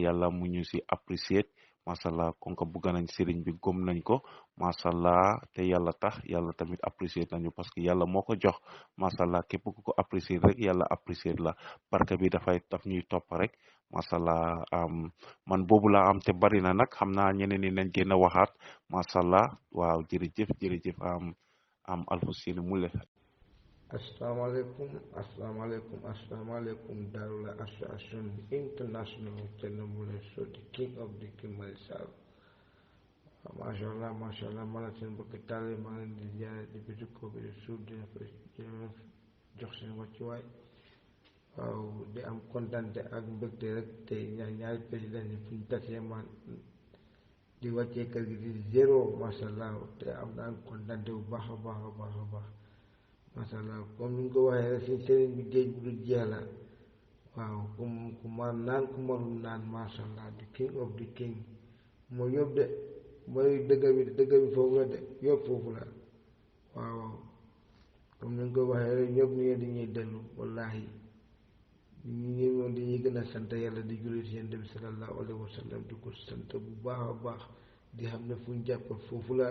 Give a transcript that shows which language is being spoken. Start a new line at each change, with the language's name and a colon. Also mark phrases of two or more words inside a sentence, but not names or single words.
Wolof: yàlla mu ñu si apprécier mashallah kon ko bëgg nañ sëriñ bi gom nañ ko mashallah te yàlla tax yàlla tamit apprécier nañu
French: parce que
Wolof: yàlla moo ko jox mashallah képp ku ko apprécier rek yàlla apprécier la barke bi daf ñuy topp rek mashallah man boobu laa am te bari na nag xam naa ñeneen ñi nañ gën a waxaat mashallah waaw jërëjëf Alfousseyni Moule
English: Assalamualaikum Darula Association International Thierno Moule Sow the King of the King Macky Sall mashallah ma
Wolof: la seen mbokk taale ma leen di jaare di bisu ko bi suuf di jox seen wàccuwaay waaw di am kontante ak mbégte rek te ñaari président yi fu ñu tasee man di wàccee kër gi di zéro mashallah te am naa kontante bu baax a baax mashallah comme ni nga ko waxee rek suñ sëriñ bi géej bu dul jeex la waaw ku mar naan ku marul naan mashallah
English: the king of the king
Wolof: mooy yóbbu de mooy dëgg bi foofu la de yóbbu foofu la waaw comme ni nga ko waxee rek ñëpp ni ngeen di ñuy dellu wallahi ñu moom dañuy gën a sant yàlla di jullit ci Yonent bi
Arabic: صلى الله عليه وسلم
Wolof: di ko sant bu baax a baax di xam ne fu ñu jàpp foofu la